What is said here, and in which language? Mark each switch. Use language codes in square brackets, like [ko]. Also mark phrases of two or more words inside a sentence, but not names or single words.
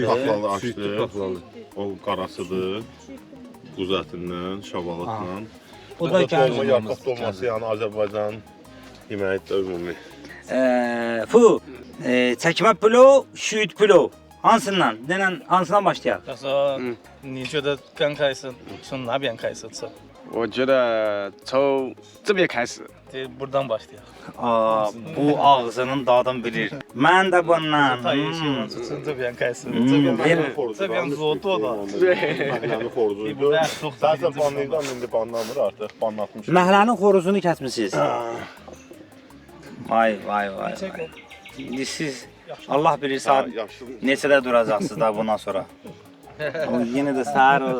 [az] Paxlalı açdır. O qarasıdır. Quzu ətindən, şabalıqla. Bu da dolma, yarpaq dolması, yəni Azərbaycan yeməyidir ümumi. Çəkmə plov, şüyüd plov. Hansından? Denən hansından başlayaq? [zh] 他说，你觉得刚开始从哪边开始吃？我觉得从这边开始。 [az] Deyir buradan başlayaq. Bu ağzının dadını bilir. Mən də bundan. [zh] 他也喜欢吃从这边开始，这边做多的。 [az] Məhlənin xoruzuydu. Səhsə banlayıdan indi banlamır artıq, banlatmış. Məhlənin xoruzunu kəsmisiniz. Vay, vay, vay. İndi siz Allah bilir saat neçədə duracaqsınız da bundan sonra. Yenə də səhər olur.